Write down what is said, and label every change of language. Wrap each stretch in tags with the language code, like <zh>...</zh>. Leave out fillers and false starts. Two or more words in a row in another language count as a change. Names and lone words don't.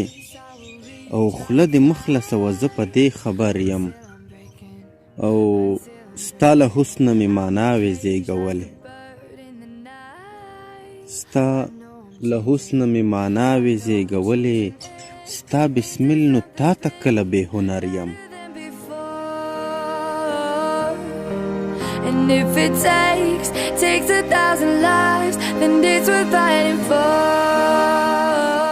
<ps>او خوله دې مه خلاصوه زه په دې خبر یم. او ستا له حسنه مې معناوې زیږولې. ستا له حسنه مې معناوې زیږولې. ستا بسمل نو تا ته کله بې هنر یم.</ps> <en>And if it takes 1,000 lives, then it's worth fighting for.</en>